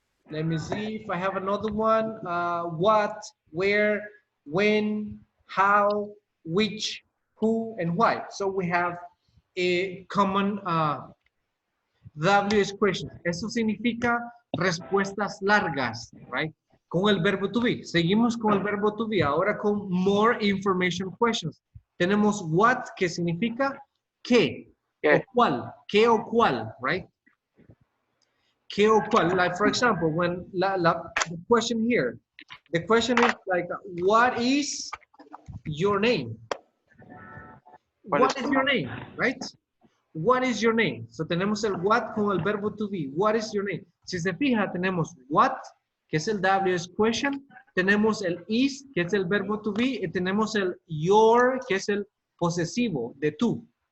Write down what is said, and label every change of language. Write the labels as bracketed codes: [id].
[en] Let me see if I have another one. What, where, when, how, which, who, and why. So we have a common WH question. [es] Eso significa respuestas largas, [en] right? [es] Con el verbo to be. Seguimos con el verbo to be. Ahora con [en] more information questions. [es] Tenemos what, que significa qué. ¿Qué? O cuál. ¿Qué o cuál, [en] right? [es] ¿Qué o cuál? [en] Like, for example, when the question here, the question is like, what is your name? What is your name, right? What is your name? [es] So tenemos el what con el verbo to be. [en] What is your name? [es] Si se fija, tenemos what, que es el WH question, tenemos el is, que es el verbo to be, y tenemos el your, que es el posesivo de tú.